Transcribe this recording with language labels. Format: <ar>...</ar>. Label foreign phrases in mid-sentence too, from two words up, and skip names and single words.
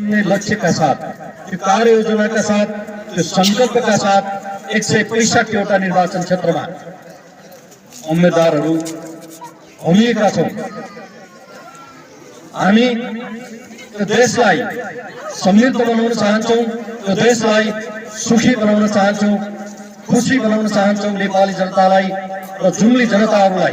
<ne>अपने लक्ष्य का साथ, त्यो कार्य योजना का साथ, त्यो संकल्प का साथ 165 वटा निर्वाचन क्षेत्रमा उम्मेदवारहरू उभिएका छौं। हामी त्यो देशलाई समृद्ध बनाउन चाहन्छौं, त्यो देशलाई सुखी बनाउन चाहन्छौं, खुशी बनाउन चाहन्छौं नेपाली जनतालाई र जुम्ली जनताहरूलाई।</ne>